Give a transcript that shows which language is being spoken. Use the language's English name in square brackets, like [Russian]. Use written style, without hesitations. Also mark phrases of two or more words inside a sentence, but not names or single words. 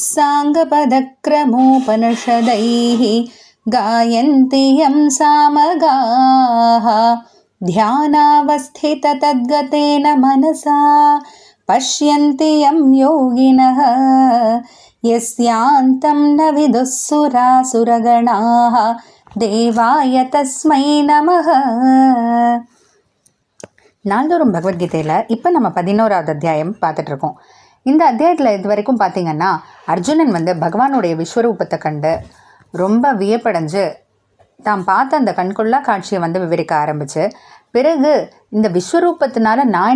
[Sanskrit] साङ्गपदक्रमोपनिषदैः गायन्ति यं सामगाः ध्यानावस्थिततद्गतेन मनसा पश्यन्ति यं योगिनः यस्यान्तं न विदुः सुरासुरगणाः देवाय तस्मै नमः. [Tamil] நாள்தோறும் பகவத்கீதையில் இப்போ நம்ம 11வது அத்தியாயம் பார்த்துட்ருக்கோம். இந்த அத்தியாயத்தில் இது வரைக்கும் பார்த்திங்கன்னா அர்ஜுனன் பகவானுடைய விஸ்வரூபத்தை கண்டு ரொம்ப வியப்படைஞ்சு தாம் பார்த்த அந்த கண்கொள்ளா காட்சியை விவரிக்க ஆரம்பித்து, பிறகு இந்த விஸ்வரூபத்தினால நான்